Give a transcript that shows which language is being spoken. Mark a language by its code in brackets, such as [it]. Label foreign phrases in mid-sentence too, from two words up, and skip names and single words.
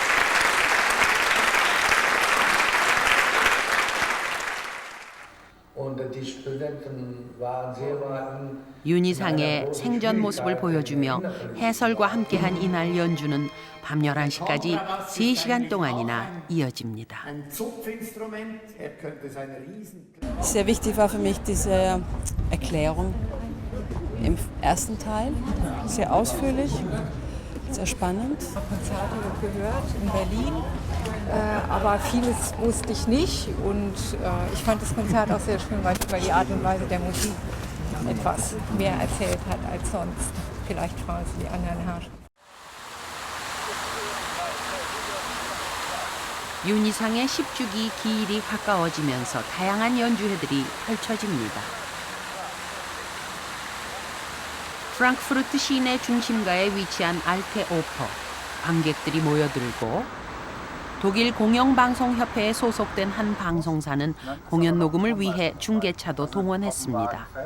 [de] Und [ko] 윤희상의 생전 모습을 보여주며 해설과 함께한 이날 연주는 밤 11시까지 3시간 동안이나 이어집니다. [de] Sehr wichtig war für mich diese Erklärung im ersten Teil. Sehr ausführlich, sehr spannend. Konzerte gehört in Berlin, aber vieles wusste ich nicht. Und ich fand das Konzert auch sehr schön, weil die Art und Weise der Musik etwas mehr erzählt hat als sonst. Vielleicht Frauen die anderen Herrscher. [ko] 윤희상의 10주기 기일이 가까워지면서 다양한 연주회들이 펼쳐집니다. 프랑크푸르트 시내 중심가에 위치한 알테 오퍼, 관객들이 모여들고 독일 공영방송협회에 소속된 한 방송사는 공연 녹음을 위해 중계차도 동원했습니다.